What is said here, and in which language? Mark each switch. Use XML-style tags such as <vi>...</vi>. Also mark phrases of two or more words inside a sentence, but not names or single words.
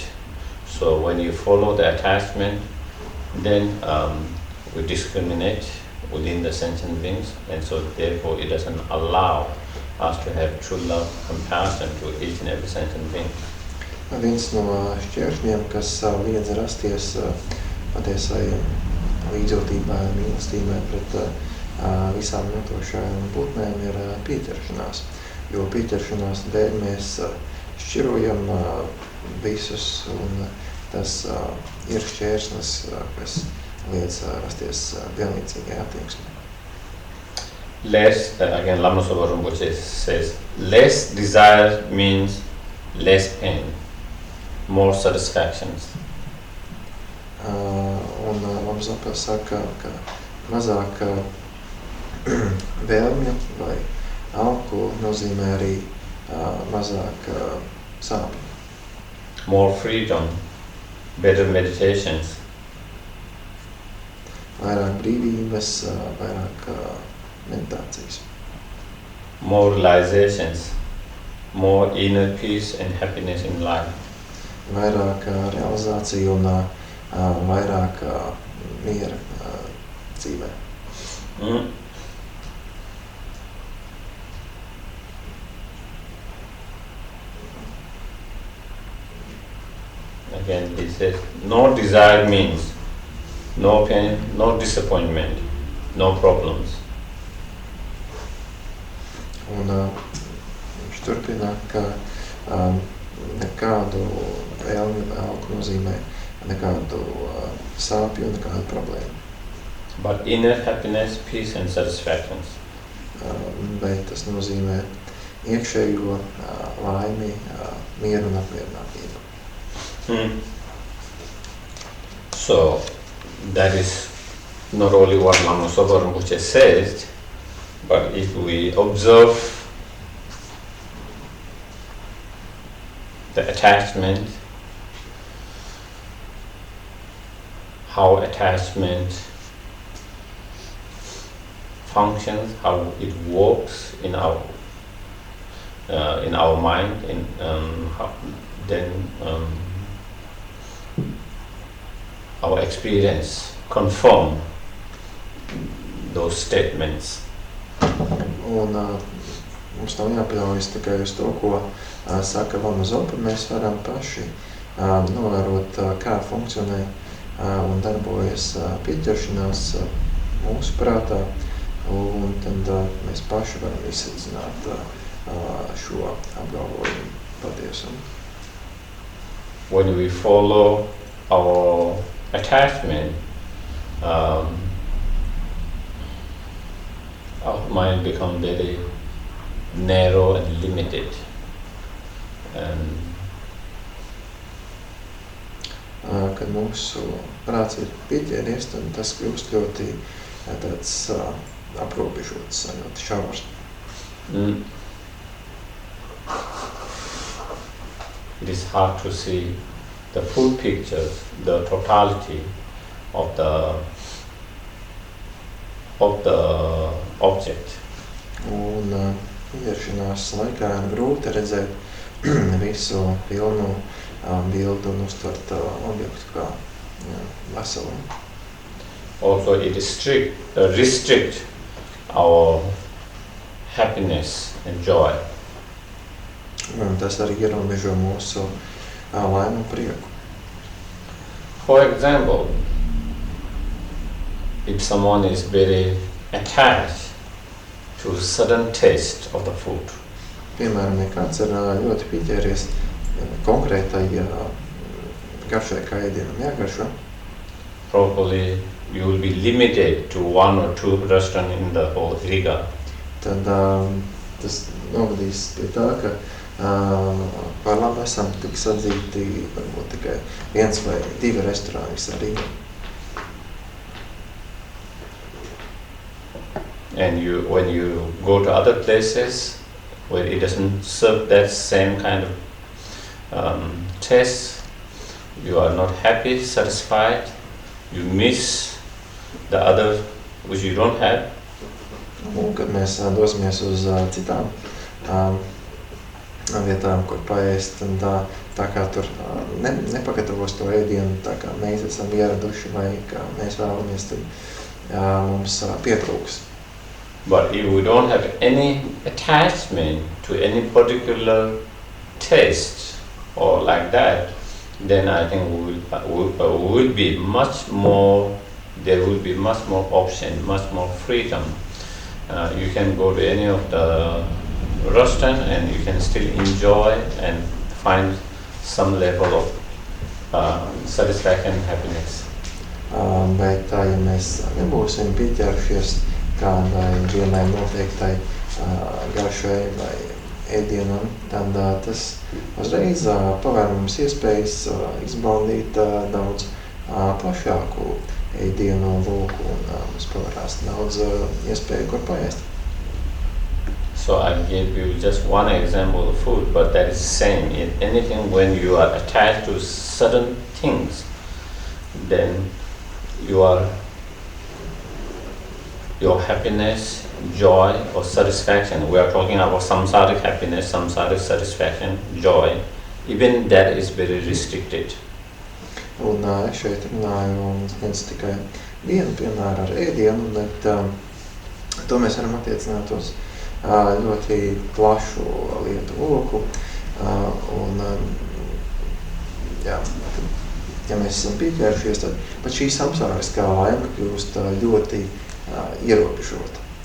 <en>So when you follow the attachment, then we discriminate within the sentient beings, and so therefore it doesn't allow us to have true love, compassion to each and every sentient being.</en> <lv>Viens no šķēršļiem, kas liedz rasties patiesai līdzjūtībai un mīlestībai pret visām notošajām būtnēm, ir pieķeršanās. Jo pieķeršanās dēļ mēs šķirojam visus, un tas ir šķērslis, kas liedz rasties vienlīdzīgai attieksmei.</lv> <en>Less, again, Lama Zopa Rinpoche says, less desire means less pain, more satisfactions.</en> <lv>Un Lama Zopa saka, ka mazāk vēlmju vai alku nozīmē arī mazāk sāpju.</lv> <en>More freedom, better meditations.</en> <lv>Vairāk brīvības, vairāk meditācijas.</lv> <en>More realizations, more inner peace and happiness in life.</en> <lv>Vairāk realizācija un vairāk miera dzīvē.</lv> <en>Again, he says, no desire means no pain, no disappointment, no problems.</en> <lv>Un viņš turpina, ka nekādu vēlmi vai alku nozīmē nekādu sāpju, nekādu problēmu.</lv> <en>But inner happiness, peace and satisfaction.</en> <lv>Bet tas nozīmē iekšējo laimi, mieru un apmierinātību.</lv> <en>So that is not only what Lama Zopa Rinpoche says, but if we observe the attachment, how attachment functions, how it works in our mind, then our experience confirm those statements.</en> <lv>Un mums nav jāpaļaujas tikai uz to, ko saka Lama Zopa, mēs varam paši novērot, kā funkcionē un darbojas pieķeršanās mūsu prātā, un tad mēs paši varam izsvecināt šo apgalvojumu patiesumu.</lv> <en>When we follow our attachment, our mind becomes very narrow and limited.</en> <lv>Kad mūsu prāts ir pieķēries, tad tas kļūst ļoti tāds aprobežots, ļoti šaurs.</lv> <en>It is hard to see the full picture, the totality of the object.</en> <lv>Un pieķeršanās laikā ir grūti redzēt visu pilnu bildu un uztvert objektu kā veselumu.</lv> <en>Also it restrict our happiness and joy.</en> <lv>Un tas arī ierobežo mūsu laimi un prieku.</lv> <en>For example, if someone is very attached to a certain taste of the food,</en> <lv>piemēram, ja kāds ir ļoti pieķēries konkrētai garšai, kā ēdienam jāgaršo,</lv> <en>probably you will be limited to one or two restaurants in the whole Riga.</en> <lv>Tad tas novadīs pie tā, ka par labu esam tik sadzīti varbūt tikai viens vai divi restorāni visā Rīgā.</lv> <en>And when you go to other places where it doesn't serve that same kind of taste, you are not happy, satisfied, you miss the other which you don't have.</en> <lv>Un, kad mēs dosimies uz citām vietām, kur paēst, un tā kā tur nepagatavos to ēdienu, tā kā mēs esam ieraduši vai kā mēs vēlamies, tad mums pietrūks.</lv> <en>But if we don't have any attachment to any particular taste or like that, then I think will be much more. There will be much more option, much more freedom. You can go to any of the restaurant and you can still enjoy and find some level of satisfaction and happiness.</en> <lv>Bet ja mēs nebūsim pieķērušies kādai vienai noteiktai garšai vai ēdienam, tad tas uzreiz pavēr mums iespējas izbaudīt daudz plašāku ēdienu lūku un mums pavērās daudz iespēju, kur paēst.</lv> <en>So I gave you just one example of food, but that is same in anything. When you are attached to certain things, then your happiness, joy or satisfaction, we are talking about samsaric happiness, samsaric satisfaction, joy, even that is very restricted.</en> <lv>Un es šeit runāju viens tikai vienu piemēru ar ēdienu, bet to mēs varam attiecināt uz ļoti plašu lietu loku. Un jā, ja mēs esam pieķērušies, tad pat šī samsāriskā laime kļūst ļoti ierobežota.</lv>